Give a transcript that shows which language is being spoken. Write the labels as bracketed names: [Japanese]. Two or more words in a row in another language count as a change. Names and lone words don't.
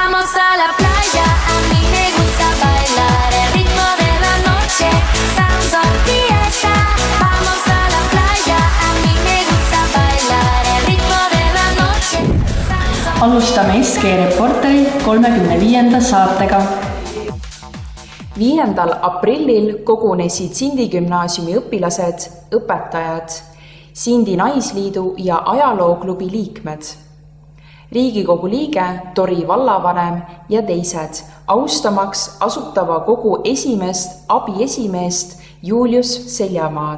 [Spanish] Vamos a la playa, a mí me gusta bailar el ritmo de la noche. [English] Sounds of fiesta. [Spanish] Vamos a la playa, a mí me gusta bailar el ritmo de la noche. [Estonian] Alustame SG Reporteri 35. saatega. 5. aprillil kogunesid Sindi gümnaasiumi õpilased, õpetajad, Sindi naisliidu ja ajalooklubi liikmed, Riigikogu liige, Tori vallavanem ja teised, austamaks Asutava Kogu esimest abiesimeest Julius Seljamaad.